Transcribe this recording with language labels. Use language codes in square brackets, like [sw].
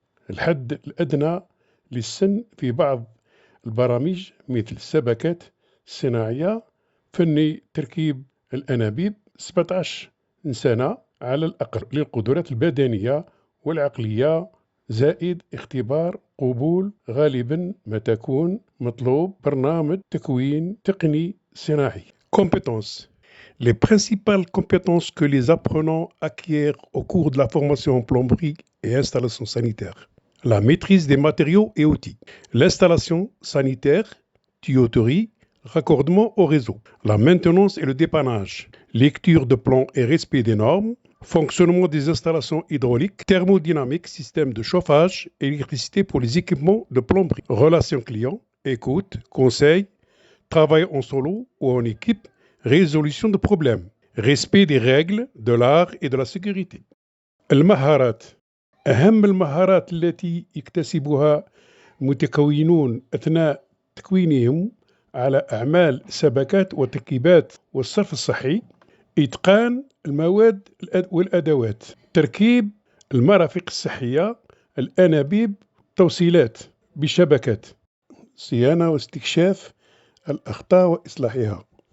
[ar] الحد الأدنى للسن في بعض البرامج مثل السبكات الصناعية، فني تركيب الأنابيب 17 سنة على الأقل للقدرات البدنية والعقلية، زائد اختبار قبول غالبا ما تكون مطلوب برنامج تكوين تقني صناعي. [fr] Compétences. Les principales compétences que les apprenants acquièrent au cours de la formation en plomberie et installation sanitaire. La maîtrise des matériaux et outils. L'installation sanitaire, tuyauterie, raccordement au réseau. La maintenance et le dépannage. Lecture de plans et respect des normes. Fonctionnement des installations hydrauliques, thermodynamique, système de chauffage, électricité pour les équipements de plomberie. Relations clients, écoute, conseil, travail en solo ou en équipe, résolution de problèmes. Respect des règles de l'art et de la sécurité. [ar] المهارات. أهم المهارات التي يكتسبها المتكونون أثناء تكوينهم على أعمال السبكات والتركيبات والصرف الصحي: إتقان المواد والأدوات، تركيب المرافق الصحية، الأنابيب، توصيلات بشبكات، صيانة واستكشاف الأخطاء وإصلاحها،